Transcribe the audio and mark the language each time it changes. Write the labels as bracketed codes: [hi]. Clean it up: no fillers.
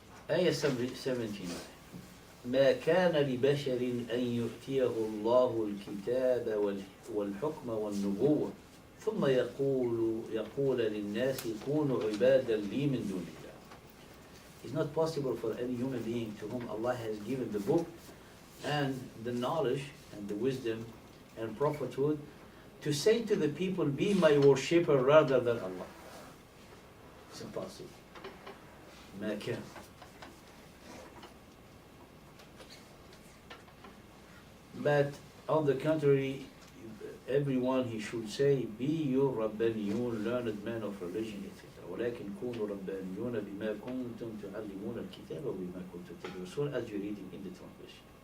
[ar] آية 17 ما كان لبشر أن يؤتيه الله الكتاب والحكم والنبوة ثم يقول للناس كونوا عبادا لي من دون الله. [en] It's not possible for any human being to whom Allah has given the book and the knowledge and the wisdom and prophethood to say to the people, be my worshipper rather than Allah. It's impossible. [ar] ما كان. [en] But on the contrary, everyone he should say, be your ربانيون, learned men of religion, etc. [ar] ولكن كونوا ربانيون بما كنتم تعلمون الكتاب وبما كنتم تدرسون, [en] as you read it in the translation.